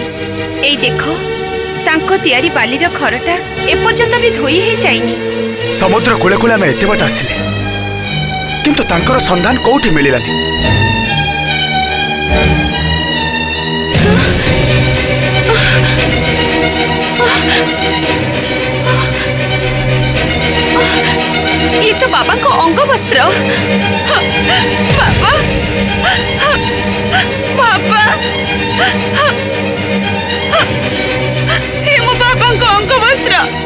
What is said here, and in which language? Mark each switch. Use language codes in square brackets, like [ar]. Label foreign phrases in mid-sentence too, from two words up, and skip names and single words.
[or] ଏଇ ଦେଖ ତାଙ୍କ ତିଆରି ବାଲିର ଖରଟା ଏପର୍ଯ୍ୟନ୍ତ ଭି ଧୋଇ ହେ ଯାଇନି। ସମୁଦ୍ର କୂଳେ କୂଳେ ଆମେ ଏତେ ବାଟ ଆସିଲେ କିନ୍ତୁ ତାଙ୍କର ସନ୍ଧାନ କୋଉଠି ମିଳିଲାନି। ଏ ତ ବାବା କୁ ଅଙ୍ଗ ବସ୍ତ୍ର। ବାବା ବାବା ଏ ମୋ ବାବା କୁ ଅଙ୍ଗ ବସ୍ତ୍ର।